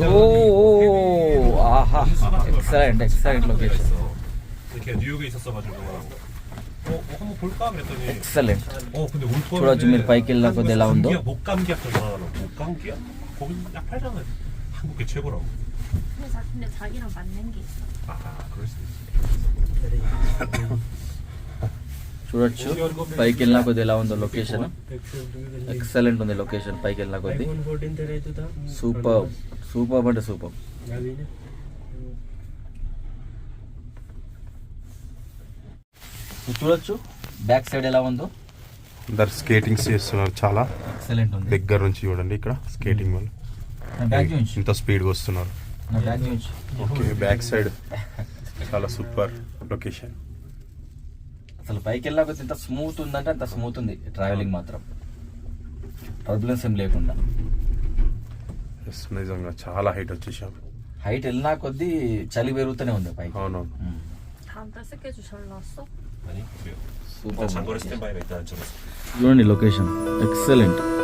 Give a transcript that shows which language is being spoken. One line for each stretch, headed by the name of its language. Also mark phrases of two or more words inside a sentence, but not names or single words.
Telugu: ఆహా
English: excellent location.
Telugu: ఎక్సలెంట్. చూడొచ్చు మీరు పైకి వెళ్ళిన కొద్ది ఎలా ఉందో.
Korean: 근데 자기랑 맞는 게 있어.
Telugu: చూడొచ్చు పైకి వెళ్ళినా కొద్ది ఎలా ఉందో
English: location excellent
Telugu: ఉంది లొకేషన్ పైకి వెళ్ళినా కొద్ది
Hindi: iPhone 14 तेरा तो था
English: super super
Telugu: అంటే సూపర్
Hindi: अभी ने
Telugu: చూడొచ్చు
English: back side
Telugu: ఎలా ఉందో అందరు స్కేటింగ్స్ చేస్తున్నారు చాలా ఎక్సలెంట్ ఉంది దగ్గర నుంచి చూడండి ఇక్కడ స్కేటింగ్ వాళ్ళు బ్యాక్ నుంచి ఇంత స్పీడ్గా వస్తున్నారు. బ్యాక్ నుంచి
English: okay back side
Telugu: చాలా
English: super location.
Telugu: అసలు పైకి వెళ్ళినా కొద్ది ఇంత స్మూత్ ఉందంటే అంత స్మూత్ ఉంది ట్రావెలింగ్ మాత్రం టర్బులెన్స్ ఏం లేకుండా. నిజంగా చాలా హైట్ వచ్చేసాం. హైట్ వెళ్ళినా కొద్ది చలి పెరుగుతూనే ఉంది పైకి. అవునవును.
Korean: 다음 달 스케줄 잘 나왔어?
Telugu: సూపర్ చూడండి
English: location excellent.